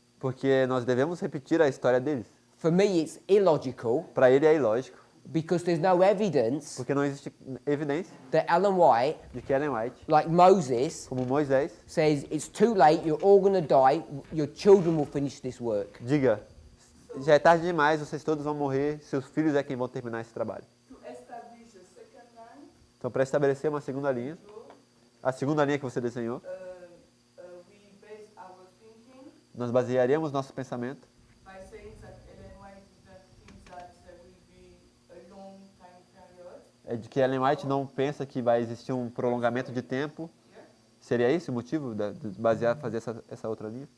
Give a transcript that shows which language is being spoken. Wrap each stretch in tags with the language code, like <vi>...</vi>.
<pt>Porque nós devemos repetir a história deles.</pt> <en>For me, it's illogical</en> <pt>Para ele é ilógico,</pt> <en>because there's no evidence</en> <pt>porque não existe evidência</pt> <en>that Ellen White,</en> <pt>de que Ellen White,</pt> <en>like Moses,</en> <pt>como Moisés,</pt> <en>says it's too late, you're all going to die, your children will finish this work.</en> <pt>diga, já é tarde demais, vocês todos vão morrer, seus filhos é quem vão terminar esse trabalho.</pt> <en>To establish the second line,</en> <pt>Então, para estabelecer uma segunda linha, a segunda linha que você desenhou,</pt> <en>we base our thinking</en> <pt>nós basearíamos nosso pensamento</pt> <en>by saying that Ellen White didn't think that there will be a long time period.</en> <pt>é de que Ellen White não pensa que vai existir um prolongamento de tempo. Seria esse o motivo de basear, fazer essa outra linha?</pt>